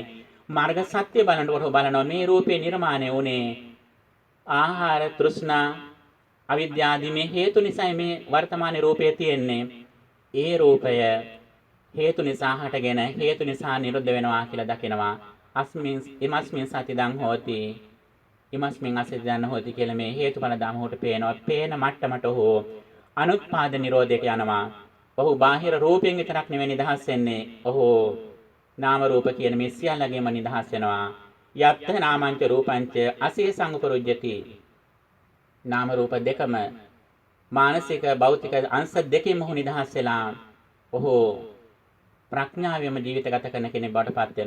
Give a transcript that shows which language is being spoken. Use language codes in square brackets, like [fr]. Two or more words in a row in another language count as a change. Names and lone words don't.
[si] මාර්ග සත්‍ය බලනකොට බලනවා මේ රූපේ නිර්මාණය වුණේ ආහාර තෘෂ්ණා අවිද්‍යාදී මේ හේතු නිසා මේ වර්තමාන රූපය තියෙන්නේ. ඒ රූපය හේතු නිසා හටගෙන හේතු නිසා නිරුද්ධ වෙනවා කියලා දකිනවා. [pi] අස්මින් ඉමස්මින් සතිදං හෝති ඉමස්මින් අසතිදං හෝති [si] කියලා මේ හේතුඵල ධර්මයට පේනවා. පේන මට්ටමට හෝ අනුත්පාද නිරෝධයට යනවා. ඔහු බාහිර රූපයෙන් විතරක් නෙවෙයි නිදහස් වෙන්නේ. ඔහු නාම රූප කියන මේ සියල්ලගෙම නිදහස් වෙනවා. [pi] යත්ත නාමංච රූපංච අසේ සංඋපරුජ්ජති. [si] නාම රූප දෙකම මානසික භෞතික අංශ දෙකෙම ඔහු නිදහස් වෙලා ඔහු ප්‍රඥාවෙම ජීවිත ගත කරන කෙනෙක් බවට පත් වෙනවා.